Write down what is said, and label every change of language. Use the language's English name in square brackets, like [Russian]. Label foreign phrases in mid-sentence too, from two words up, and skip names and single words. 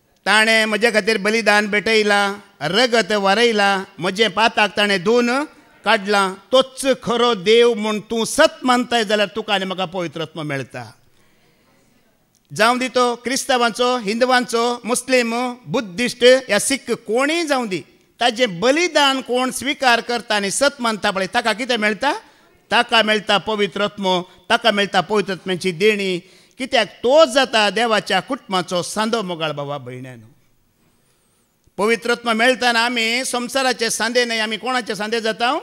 [Konkani] ताणें म्हजे खातीर बलिदान भेटयलां, रगत वारयलां, म्हजें पाताक ताणें धुवन काडलां. तोच खरो देव म्हूण तूं सत मानताय जाल्यार तुका आनी म्हाका पवित्र आत्मा मेळटा. जावं दी तो क्रिस्तांवांचो, हिंदुवांचो, मुस्लीम, बुद्धिस्ट या सिख कोणीय जावं दी, ताजें बलिदान कोण स्विकार करता आनी सत मानता पळय ताका कितें मेळटा? ताका मेळटा पवित्र आत्मो, ताका मेळटा पवित्र आत्म्याची देणी. कित्याक तो जाता देवाच्या कुटुंबाचो सांदो. मोगाळ भावा भयण्यानो, पवित्र आत्मा मेळटाना आमी संवसाराचे सांदे न्हय, आमी कोणाचे सांदे जाता?